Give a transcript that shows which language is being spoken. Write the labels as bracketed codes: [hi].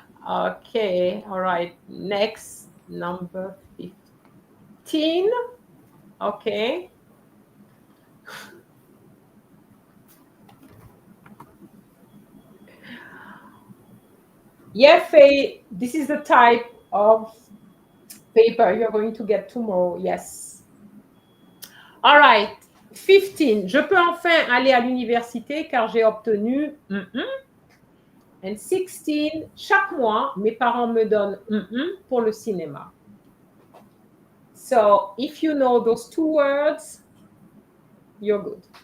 [en] Okay. All right. Next, number 15. Okay. Yeah, Faye, this is the type of paper you're going to get tomorrow. Yes. All right. 15. [fr] Je peux enfin aller à l'université car j'ai obtenu. [en] And 16. [fr] Chaque mois, mes parents me donnent pour le cinéma. [en] So if you know those two words, you're good.